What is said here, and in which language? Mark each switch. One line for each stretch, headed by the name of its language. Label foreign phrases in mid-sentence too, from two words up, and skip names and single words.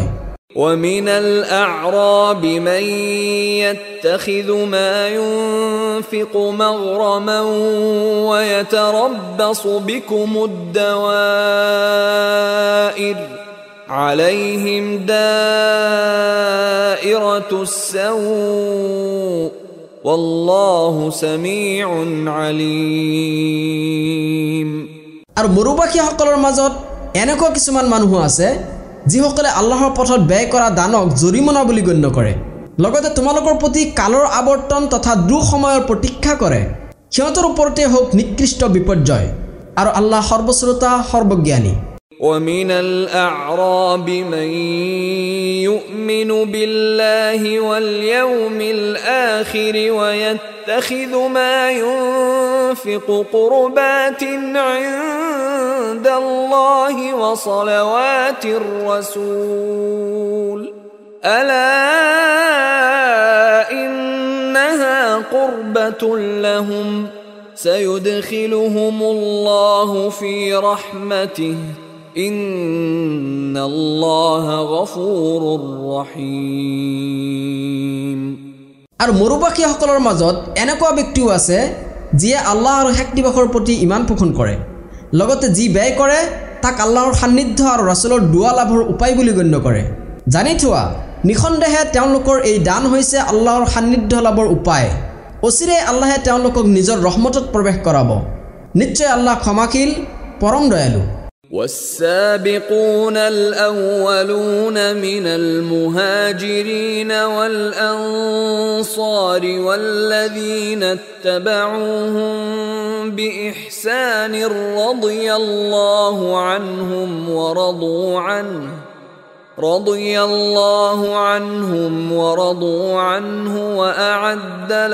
Arabic: ومن الأعراب من يتخذ ما ينفق مغرما ويتربص بكم الدوائر عليهم دائرة السوء والله سميع عليم
Assamese: আৰু মৰুবাসীসকলৰ মাজত এনেকুৱা কিছুমান মানুহ আছে যিসকলে আল্লাহৰ পথত ব্যয় কৰা দানক জৰিমনা বুলি গণ্য কৰে লগতে তোমালোকৰ প্ৰতি কালৰ আৱৰ্তন তথা দুখ সময়ৰ প্ৰতীক্ষা কৰে সিহঁতৰ ওপৰতে হোক নিকৃষ্ট বিপৰ্যয় আৰু আল্লাহ সৰ্বশ্ৰোতা সৰ্বজ্ঞানী
Arabic: ومن الأعراب من يؤمن بالله واليوم الآخر ويتخذ ما ينفق قربات عند الله وصلوات الرسول ألا إنها قربة لهم سيدخلهم الله في رحمته إن الله غفور رحيم
Assamese: আৰু মৰুবাসীসকলৰ মাজত এনেকুৱা ব্যক্তিও আছে যিয়ে আল্লাহ আৰু শেষ দিৱসৰ প্ৰতি ইমান পোষণ কৰে লগতে যি ব্যয় কৰে তাক আল্লাহৰ সান্নিধ্য আৰু ৰাসূলৰ দুৱা লাভৰ উপায় বুলি গণ্য কৰে জানি থোৱা নিখন্দেহে তেওঁলোকৰ এই দান হৈছে আল্লাহৰ সান্নিধ্য লাভৰ উপায় অচিৰে আল্লাহে তেওঁলোকক নিজৰ ৰহমতত প্ৰৱেশ কৰাব নিশ্চয় আল্লাহ ক্ষমাশীল পৰম দয়ালু
Arabic: والسابقون الأولون من المهاجرين والأنصار والذين اتبعوهم بإحسان رضي الله عنهم ورضوا عنه وأعد